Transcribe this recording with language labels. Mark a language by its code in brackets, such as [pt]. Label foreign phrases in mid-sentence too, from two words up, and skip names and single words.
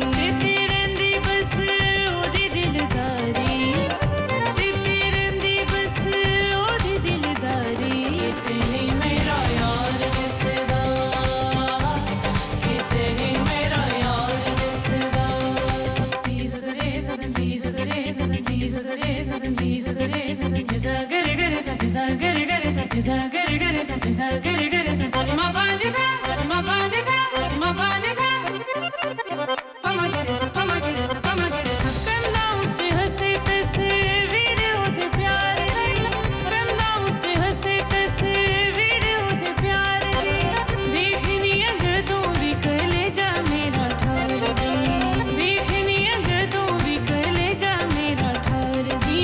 [pa] ਚਿੱਤੀ ਰਹਿੰਦੀ ਬਸ ਓਦੀ ਦਿਲਦਾਰੀ, ਚਿੱਤੀ ਰਹਿੰਦੀ ਬਸ ਓਦੀ ਦਿਲਦਾਰੀ। ਕਿ ਤੇਰੇ ਮੇਰਾ ਯਾਰ ਦਿਸਦਾ, ਕਿ ਤੇਰੇ ਮੇਰਾ ਯਾਰ ਦਿਸਦਾ। [en] These are the days, these are the days, these are the days, these are the days. These are gare gare sa, these are gare gare sa, these are gare gare sa, these are gare gare sa. Sari ma pa ni sa, sari ma pa ni sa, sari ma pa ni sa. Pa ma gare sa, pa ma gare sa, pa ma gare sa. [pa] ਕੰਧਾ ਉਤੇ ਹੱਸੇ ਤਸਵੀਰ ਓਦੇ ਪਿਆਰ ਦੀ, ਕੰਧਾ ਉਤੇ ਹੱਸੇ ਤਸਵੀਰ ਓਦੇ ਪਿਆਰ ਦੀ। ਦੇਖਣੀਆਂ ਜਦੋਂ ਵੀ ਕਲੇਜਾ ਮੇਰਾ ਠਾਰ ਦੀ, ਦੇਖਣੀਆਂ ਜਦੋਂ ਵੀ ਕਲੇਜਾ ਮੇਰਾ ਠਾਰ ਦੀ।